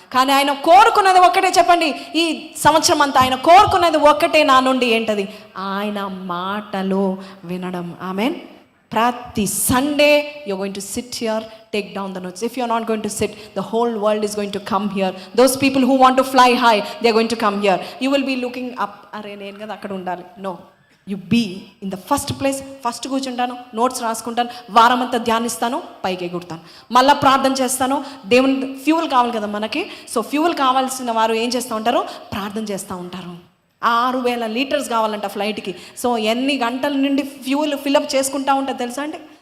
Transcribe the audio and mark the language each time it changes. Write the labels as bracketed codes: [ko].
[te] కానీ ఆయన కోరుకున్నది ఒక్కటే చెప్పండి, ఈ సంవత్సరం అంతా ఆయన కోరుకున్నది ఒక్కటే నా నుండి. ఏంటది? ఆయన మాటలు వినడం. ఆమెన్. ప్రతి Sunday [en] you're going to sit here, take down the notes. If you're not going to sit, the whole world is going to come here. Those people who want to fly high, they're going to come here. You will be looking up. [te] అరే నేను కదా అక్కడ ఉండాలి. [en] No, you be in the first place. [te] First కూర్చుంటాను, notes రాసుకుంటాను, వారం అంతా ధ్యానిస్తాను, పైకి ఎగురుతాను, మళ్ళీ ప్రార్థన చేస్తాను. దేవుని ఫ్యూల్ కావాలి కదా మనకి. సో ఫ్యూల్ కావాల్సిన వారు ఏం చేస్తూ ఉంటారు? ప్రార్థన చేస్తూ ఉంటారు. 6,000 లీటర్స్ కావాలంట ఫ్లైట్కి. సో ఎన్ని గంటల నుండి ఫ్యూల్ ఫిల్అప్ చేసుకుంటూ ఉంటుంది తెలుసా అండి?